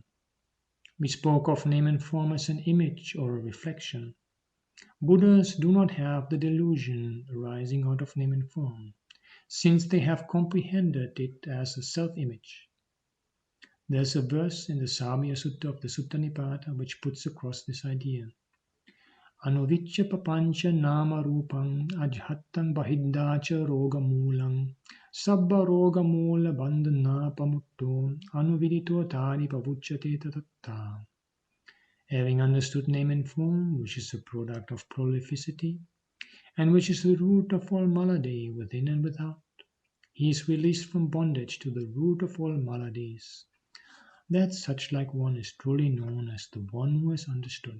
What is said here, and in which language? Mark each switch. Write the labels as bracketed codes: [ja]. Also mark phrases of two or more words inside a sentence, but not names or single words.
[en] We spoke of name and form as an image or a reflection. Buddhas do not have the delusion arising out of name and form, since they have comprehended it as a self-image. There is a verse in the Samya Sutta of the Sutta Nipata which puts across this idea. [pi] Anuvicca papancha nama rupang ajhattan bahiddacha roga moolang sabba roga moola bandhana pamutto anuvidito tari pavucchate tatatta. [en] Having understood name and form, which is a product of prolificity, and which is the root of all malady within and without, he is released from bondage to the root of all maladies. That such like one is truly known as the one who has understood.